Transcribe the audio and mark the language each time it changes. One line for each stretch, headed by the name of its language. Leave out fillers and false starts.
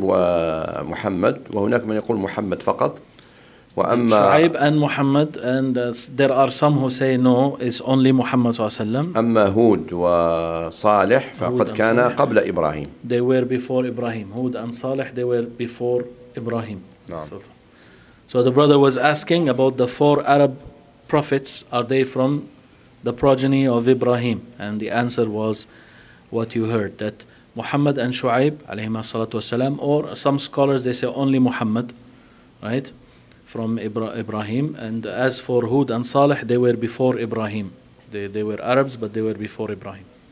Arabic: ومحمد وهناك من يقول محمد فقط وأما
English: شعيب and Muhammad and there are some who say no it's only Muhammad صلى الله عليه وسلم
Arabic: أما هود وصالح فقد كان قبل إبراهيم
English: they were before Ibrahim Hud and Salih they were before Ibrahim so the brother was asking about the four Arab prophets are they from the progeny of Ibrahim and the answer was what you heard that Muhammad and Shu'aib عليهما الصلاة والسلام or some scholars they say only Muhammad right from Ibrahim and as for Hud and Salih they were before Ibrahim they were Arabs but they were before Ibrahim